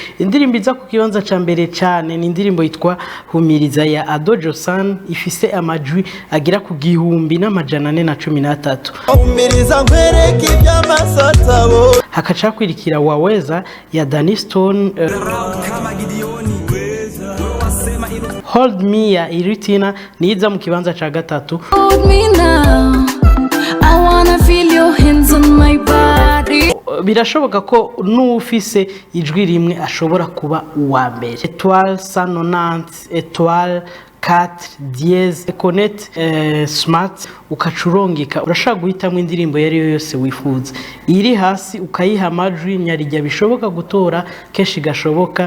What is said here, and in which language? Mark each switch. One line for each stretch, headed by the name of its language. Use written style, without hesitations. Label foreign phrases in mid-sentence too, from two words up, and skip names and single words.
Rundi: indirimbo iza ku kibanza ca mbere cyane ni indirimbo yitwa Humiriza ya Adojo San ifise amajwi agira ku 1413. Humiriza nkwereke iby'amasatabo. Hakaca kwirikira Waweza ya Danny Stone, Hold Me ya Iritina niza mu kibanza ca gatatu.
English: Hold me now, I wanna feel your hands on my body.
Rundi: Birashoboka ko n'ufise ijwi rimwe ashobora kuba uwa mbere.
French: Étoile 190, étoile 4 dièse
English: connect smart
Rundi: ukacurongeka urashaka guhitamo indirimbo yari yo yose wifuza iri hasi ukayiha amajwi nyarijya bishoboka gutora keshi gashoboka.